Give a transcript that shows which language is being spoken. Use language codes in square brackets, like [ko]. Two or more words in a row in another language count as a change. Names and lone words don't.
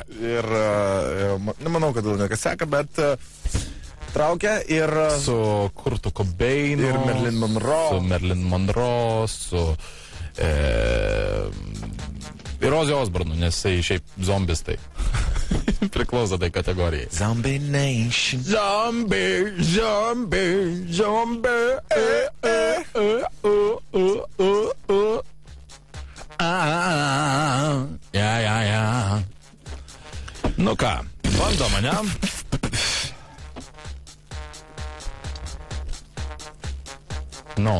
[lt] Ir nemanau, kad ne Kaseką, bet traukė ir su Kurtu Cobainu. Ir Marilyn Monroe. Su Marilyn Monroe, su ir Ozzy Osbourne, nes jisai šiaip zombis tai. Priklauso tai kategorijai. Zombie Nation. Zombie. Ja. Nu ką, bando mane. Nu.